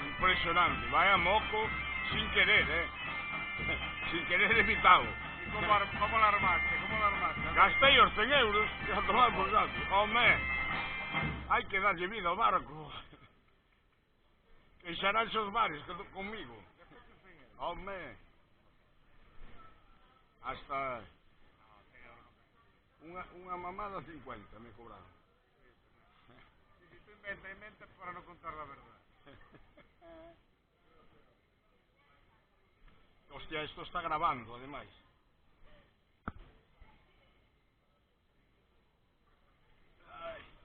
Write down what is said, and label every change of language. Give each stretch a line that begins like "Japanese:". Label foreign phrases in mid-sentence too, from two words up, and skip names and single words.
Spanish: impresionante. Vaya moco sin querer, sin querer evitado. ¿Y cómo la armaste? ¿Cómo la armaste?
Galician: Gastei os 100 euros que a tomar por saco. Home, hai que darlle vida ao barco. Queixaránse os bares conmigo. Home, hasta unha mamada 50 me cobraron.
Spanish: Si tú inventas para no contar la verdad. Hostia, esto está grabando, además. Ay.